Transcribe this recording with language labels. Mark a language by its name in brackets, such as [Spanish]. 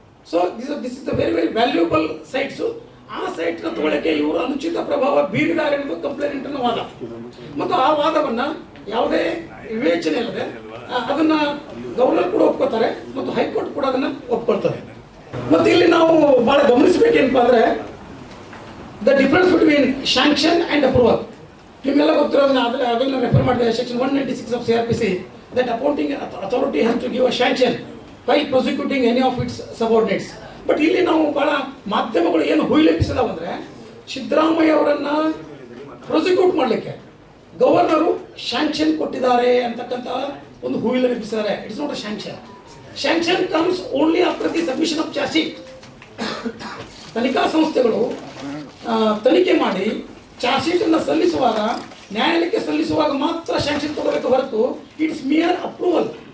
[English] So this is very very valuable sites. [Kannada] ಆ ಸೈಟ್ನ ತಗೊಳ್ಳಕ್ಕೆ ಇವರು ಅನುಚಿತ ಪ್ರಭಾವ ಬೀರಿದ್ದಾರೆ ಅನ್ನೋದು ಕಂಪ್ಲೇಂಟ್ ವಾದ. ಮತ್ತು ಆ ವಾದವನ್ನ ಯಾವುದೇ ವಿವೇಚನೆ ಇಲ್ಲದೆ ಅದನ್ನ ಗವರ್ನರ್ ಕೂಡ ಒಪ್ಕೋತಾರೆ ಮತ್ತು ಹೈಕೋರ್ಟ್ ಕೂಡ ಅದನ್ನ ಒಪ್ಕೊಳ್ತಾರೆ. ಮತ್ತೆ ಇಲ್ಲಿ ನಾವು ಬಹಳ ಗಮನಿಸಬೇಕೇನಪ್ಪ ಅಂದ್ರೆ, [English] The difference between sanction and approval. [Kannada] ನಿಮ್ಗೆಲ್ಲ ಗೊತ್ತಿರೋದನ್ನ ಅದನ್ನ ರೆಫರ್ ಮಾಡಿದೆ, [English] Section 196 of CRPC, that appointing authority has to give a sanction while prosecuting any of its subordinates. [Kannada] But ಇಲ್ಲಿ ನಾವು ಬಹಳ ಮಾಧ್ಯಮಗಳು ಏನು ಹುಯಿಲೆಪ್ಪಿಸಿದಾವ ಅಂದ್ರೆ, ಸಿದ್ದರಾಮಯ್ಯ ಅವರನ್ನ ಪ್ರಾಸಿಕ್ಯೂಟ್ ಮಾಡಲಿಕ್ಕೆ ಗವರ್ನರು ಶಾಂಕ್ಷನ್ ಕೊಟ್ಟಿದ್ದಾರೆ ಅಂತಕ್ಕಂಥ ಒಂದು ಹುಯಿಲೆಪ್ಪಿಸಿದ್ದಾರೆ. [English] It's not a sanction. Sanction comes only after the submission of charge sheet. [Kannada] ತನಿಖಾ ಸಂಸ್ಥೆಗಳು ತನಿಖೆ ಮಾಡಿ ಚಾರ್ಜ್ ಶೀಟ್ ಅನ್ನು ಸಲ್ಲಿಸುವಾಗ, ನ್ಯಾಯಾಲಯಕ್ಕೆ ಸಲ್ಲಿಸುವಾಗ ಮಾತ್ರ ಶಾಂಕ್ಷನ್ ತಗೋಬೇಕು ಹೊರತು [English] It's mere approval.